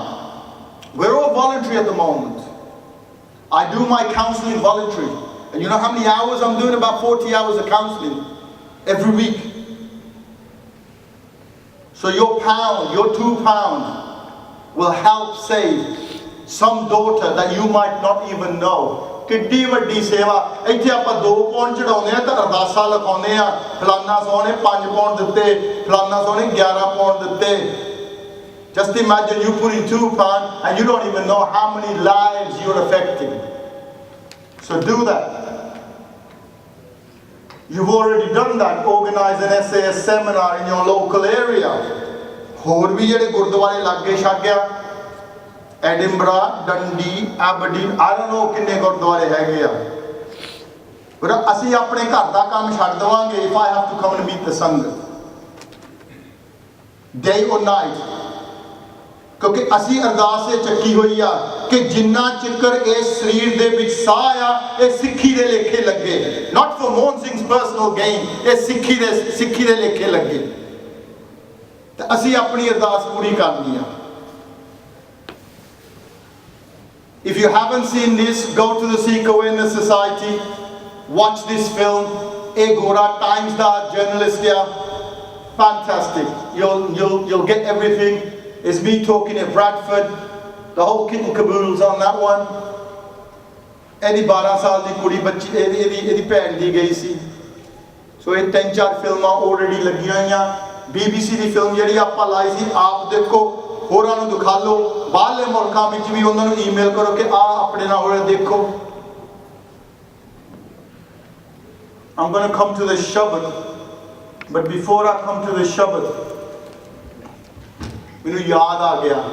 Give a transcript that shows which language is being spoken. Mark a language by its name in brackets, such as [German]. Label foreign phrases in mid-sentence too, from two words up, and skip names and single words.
[English] We're all voluntary at the moment. I do my counseling voluntary. And you know how many hours I'm doing? About 40 hours of counseling every week. So your pound, your £2 will help save some daughter that you might not even know. [Punjabi] ਕਿੱਡੀ ਵੱਡੀ ਸੇਵਾ. ਇੱਥੇ ਆਪਾਂ 2 ਪੌਂਡ ਚੜ੍ਹਾਉਨੇ ਆ ਤੇ ਅਰਦਾਸਾਂ ਲਿਖਾਉਨੇ ਆ, ਫਲਾਣਾ ਸੌ ਨੇ 5 ਪੌਂਡ ਦਿੱਤੇ, ਫਲਾਣਾ ਸੌ ਨੇ 11 ਪੌਂਡ ਦਿੱਤੇ. [English] Just imagine you putting £2 and you don't even know how many lives you're affecting. So do that. You've already done that. Organize an SAS seminar in your local area. [Punjabi] ਹੋਰ ਵੀ ਜਿਹੜੇ ਗੁਰਦੁਆਰੇ ਲਾਗੇ ਛਾਗਿਆ, Edinburgh, Dundee, Aberdeen, [English] I don't know [Punjabi] ਕਿੰਨੇ ਗੁਰਦੁਆਰੇ ਹੈਗੇ ਆ. ਪਰ ਅਸੀਂ ਆਪਣੇ ਘਰ ਦਾ ਕੰਮ ਛੱਡ ਦੇਵਾਂਗੇ [English] if I have to come and meet the ਸੰਗਤ day or night. [Punjabi] ਕਿਉਂਕਿ ਅਸੀਂ ਅਰਦਾਸ ਇਹ ਚੱਕੀ ਹੋਈ ਆ ਕਿ ਜਿੰਨਾ ਚਿਕਰ ਇਸ ਸਰੀਰ ਦੇ ਵਿੱਚ ਸਾਹ ਆ, ਇਹ ਸਿੱਖੀ ਦੇ ਲੇਖੇ ਲੱਗੇ. [English] Not for Mohan Singh's personal gain, [Punjabi] ਇਹ ਸਿੱਖੀ ਦੇ ਲੇਖੇ ਲੱਗੇ. ਤੇ ਅਸੀਂ ਆਪਣੀ ਅਰਦਾਸ ਪੂਰੀ ਕਰਨੀ ਆ. [English] If you haven't seen this, go to the Sikh Awareness Society, watch this film. A Gora Times da journalist here, fantastic. You'll get everything. It's me talking at Bradford, the whole kit and caboodle's on that one. [Punjabi] Edi 12 ਸਾਲ ਦੀ ਕੁੜੀ ਬੱਚੀ ਇਹਦੀ ਭੈਣ ਦੀ ਗਈ ਸੀ. ਸੋ ਇਹ 3-4 ਫਿਲਮਾਂ ਆਲਰੇਡੀ ਲੱਗੀਆਂ ਹੋਈਆਂ. BBC ਦੀ ਫਿਲਮ ਜਿਹੜੀ ਆਪਾਂ ਲਾਈ ਸੀ, ਆਪ ਦੇਖੋ, ਹੋਰਾਂ ਨੂੰ ਦਿਖਾ ਲਓ, ਬਾਹਰਲੇ ਮੁਲਕਾਂ ਵਿੱਚ ਵੀ ਉਹਨਾਂ ਨੂੰ ਈਮੇਲ ਕਰੋ ਕਿ ਆ ਆਪਣੇ ਨਾਲ ਹੋਇਆ ਦੇਖੋ. [English] I'm going to come to the Shabad, but before I come to the Shabad, [Punjabi] ਮੈਨੂੰ ਯਾਦ ਆ ਗਿਆ